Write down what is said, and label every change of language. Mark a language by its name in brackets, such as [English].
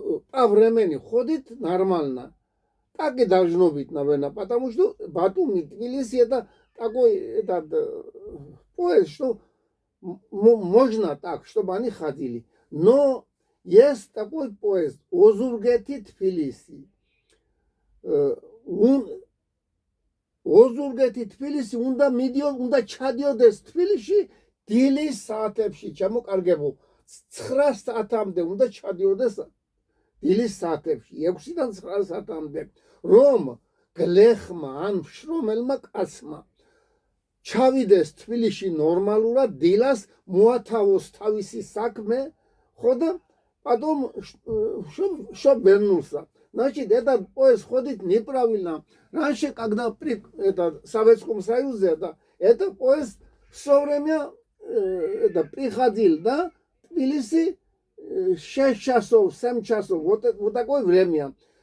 [Russian] По времени ходит нормально. Так и должно быть, наверное, потому что Батуми, Тбилиси это такой поезд, что можно так, чтобы они ходили. Но есть такой поезд, Озургети, Тбилиси. [Georgian] Озურგეთი თბილისი უნდა ჩადიოდეს თბილისში დილის საათებში, ჩამოკარგებო. 9 საათამდე უნდა ჩადიოდეს დილის საათებში 6-დან 9 საათამდე რომ გლეხმა ან შრომელმა კაცმა ჩავიდეს თბილისში ნორმალურად დილას მოათავოს თავისი საქმე ხო და [Russian] потом чтоб вернулся. Значит, этот поезд ходит неправильно. Раньше, когда при Советском Союзе, этот поезд все время приходил, да, в Тбилиси 6 часов, 7 часов, вот такое время.